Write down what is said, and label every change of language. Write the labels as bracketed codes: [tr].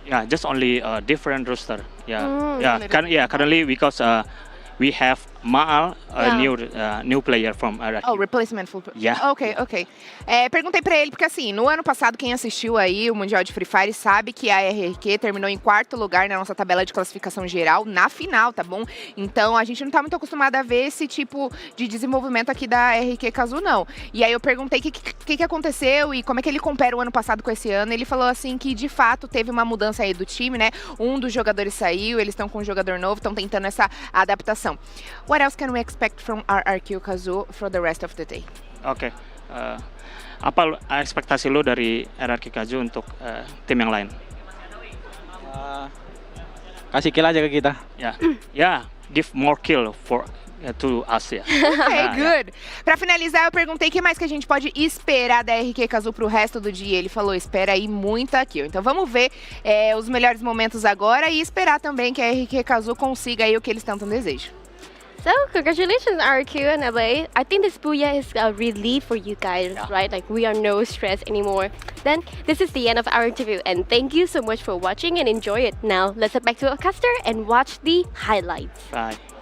[en] Yeah, just only a different roster. Currently because we have Maal, a new player from RRQ. Oh, replacement full. Yeah. Ok. [pt] Perguntei pra ele, porque assim, no ano passado, quem assistiu aí o Mundial de Free Fire sabe que a RRQ terminou em 4º lugar na nossa tabela de classificação geral, na final, tá bom? Então, a gente não tá muito acostumado a ver esse tipo de desenvolvimento aqui da RRQ Kazoo, não. E aí eu perguntei o que aconteceu e como é que ele compara o ano passado com esse ano. Ele falou assim que, de fato, teve uma mudança aí do time, né? Um dos jogadores saiu, eles estão com um jogador novo, estão tentando essa adaptação. [en] What else can we expect from RRQ Kazoo for the rest of the day? [id] Oke. Apa ekspektasi lo dari RRQ Kazoo untuk tim yang lain? Kasih kill aja ke kita. [en] Give more kill to us. Ok, good. [pt] Pra finalizar, eu perguntei o que mais que a gente pode esperar da RRQ Kazoo pro resto do dia. Ele falou, espera aí muita kill. Então vamos ver os melhores momentos agora e esperar também que a RRQ Kazoo consiga aí o que eles tanto desejam. [en] So, congratulations, RQ and Abai. I think this booyah is a relief for you guys, right? Like, we are no stress anymore. Then, this is the end of our interview, and thank you so much for watching and enjoy it. Now, let's head back to Augusta and watch the highlights. Bye.